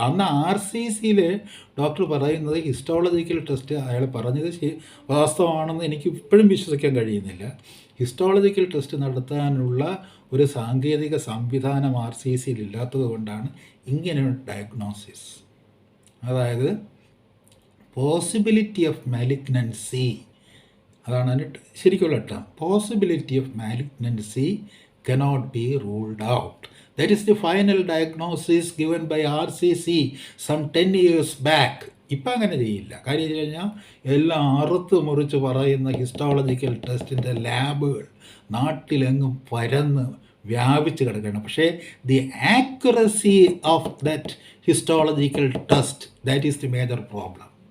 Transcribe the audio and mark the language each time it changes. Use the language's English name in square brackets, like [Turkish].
[Malayalam] അന്ന് RCCയിലെ ഡോക്ടർ പറയുന്നത് histological test അയാൾ പറഞ്ഞത് വാസ്തവമാണെന്ന് എനിക്ക് ഇപ്പോഴും വിശ്വസിക്കാൻ കഴിയുന്നില്ല. ഹിസ്റ്റോളജിക്കൽ ടെസ്റ്റ് നടത്താനുള്ള ഒരു സാങ്കേതിക സംവിധാനം RCCയിൽ ഇല്ലാത്തത് കൊണ്ടാണ് ഇങ്ങനെയൊരു ഡയഗ്നോസിസ്, അതായത് [English] possibility of malignancy, [Malayalam] അതാണ് അതിൻ്റെ ശരിക്കുള്ള term. [English] Possibility of malignancy cannot be ruled out. That is the final diagnosis given by RCC some 10 years back. [Malayalam] ഇപ്പം അങ്ങനെ ചെയ്യില്ല. കാര്യം വെച്ച് കഴിഞ്ഞാൽ എല്ലാം അറുത്ത് മുറിച്ച് പറയുന്ന ഹിസ്റ്റോളജിക്കൽ ടെസ്റ്റിൻ്റെ ലാബുകൾ നാട്ടിലെങ്ങും പരന്ന് വ്യാപിച്ച് കിടക്കുകയാണ്. [English] പക്ഷേ the accuracy of that histological test, that is the major problem.